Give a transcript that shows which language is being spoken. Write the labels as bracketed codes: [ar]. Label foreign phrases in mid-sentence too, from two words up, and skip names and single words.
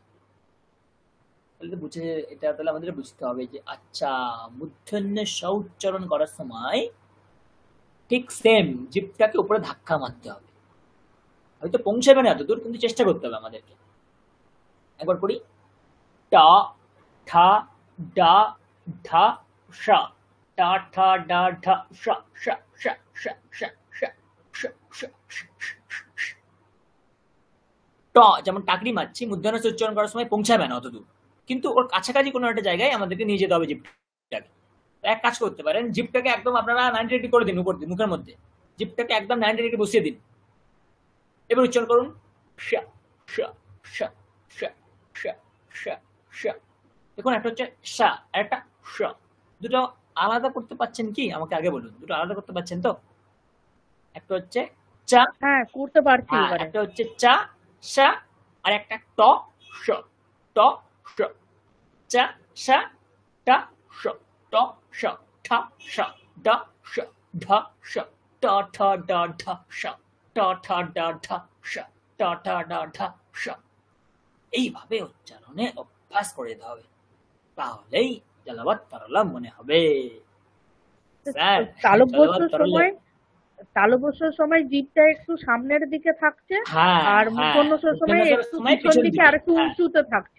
[bn] তাহলে তো বুঝে, এটা তাহলে আমাদের বুঝতে হবে যে আচ্ছা মূর্ধন্য স উচ্চারণ করার সময় ঠিক সেম জিভটাকে উপরে ধাক্কা মারতে হবে। হয়তো পৌঁছাবে না এত দূর, কিন্তু চেষ্টা করতে হবে আমাদেরকে। একবার করি টা ঠা ডা ঢা সা, টা ঠা ডা ঢা সা সা সা সা সা সা সা সা। ট যেমন টাকরি মারছি, মূর্ধন্য স উচ্চারণ করার সময় পৌঁছাবে না অত দূর, কিন্তু ওর কাছাকাছি কোনো একটা জায়গায় আমাদেরকে নিয়ে যেতে হবে জিভটাকে। এক কাজ করতে পারেন, জিভটাকে একদম আপনারা 90 ডিগ্রি করে দিন উপর দিয়ে, মুখের মধ্যে জিভটাকে একদম 90 ডিগ্রি বসিয়ে দিন। এবার উচ্চারণ করুন শা শা শা শা শা শা শা। দেখুন একটা হচ্ছে শা আর একটা শ, দুটো আলাদা করতে পারছেন কি আমাকে আগে বলুন, দুটো আলাদা করতে পারছেন তো? একটা হচ্ছে চা, হ্যাঁ করতে পারছি এবারে। একটা হচ্ছে চা শা, আর একটা ট শ, ট শ, চা শা টা শ, ট শ ঠা শ, ড শ ঢ শ, ট ঠ ড ঢ শ, ট ঠ ড ঢ শ, ট ঠ ড ঢ শ। এইভাবে উচ্চারণে অভ্যাস করে দিতে হবে, তাহলেই জলবৎ তরলম মনে হবে। স্যার তালব্যস্যর সময় জিভটা একটু সামনের দিকে থাকছে, আর মূর্ধন্যস্যর সময় একটু পিছন দিকে আর একটু উঁচুতে থাকছে।